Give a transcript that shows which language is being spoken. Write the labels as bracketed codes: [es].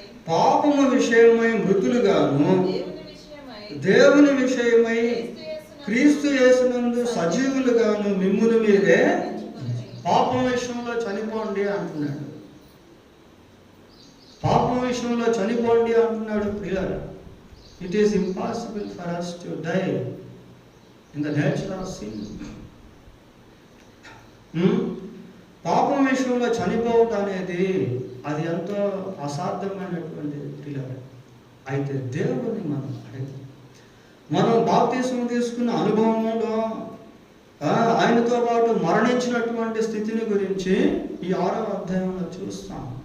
[te] పాపము విషయమై మృతులుగాను దేవుని విషయమై క్రీస్తు యేసునందు సజీవులుగాను మిమ్మును మీరే పాపం విషయంలో చనిపోండి అంటున్నాడు. పాపం విషయంలో చనిపోండి అంటున్నాడు. ప్రియులారా, [en] It is impossible for us to die in the nature of sin. [te] పాపం విషయంలో చనిపోవటం అనేది అది ఎంతో అసాధ్యమైనటువంటి పిల్లలు. అయితే దేవుని మనం అడగాలి. మనం బాప్తిస్మం తీసుకున్న అనుభవంలో ఆయనతో పాటు మరణించినటువంటి స్థితిని గురించి ఈ 6వ అధ్యాయంలో చూస్తాం.